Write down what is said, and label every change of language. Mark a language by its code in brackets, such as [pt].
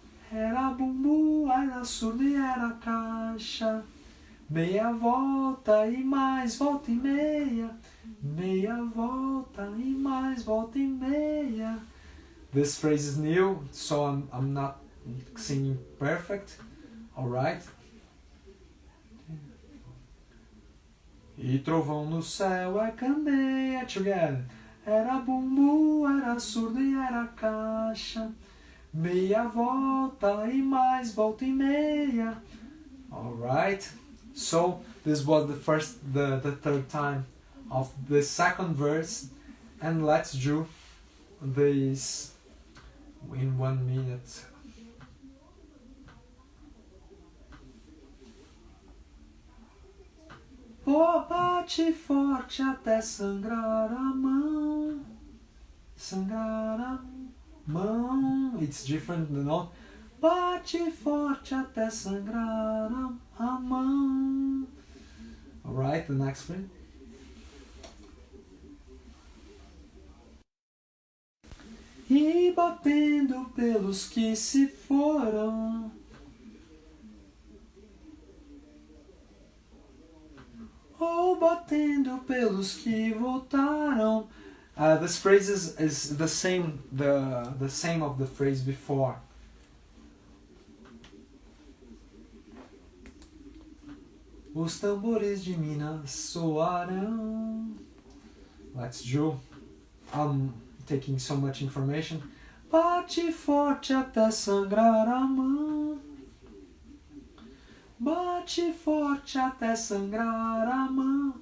[pt] Era bumbu, era surdo e era caixa. Meia volta e mais volta e meia. Meia volta e mais volta e meia. [en] This phrase is new, so I'm not singing perfect. Alright? [pt] E trovão no céu é candeia. [en] Together. Era bumbu, era surdo e era caixa. Meia volta e mais volta e meia. Alright? So this was the third time of the second verse, and let's do this in 1 minute. [pt] Oh, bate forte até sangrar a mão, sangrar a mão. [en] It's different, you know. [pt] Bate forte até sangrar a mão. [en] Alright, the next phrase. [pt] E batendo pelos que se foram. Ou batendo pelos que voltaram. [en] This phrase is the same of the phrase before. [pt] Os tambores de Minas soarão. [en] Let's do. I'm taking so much information. [pt] Bate forte até sangrar a mão. Bate forte até sangrar a mão.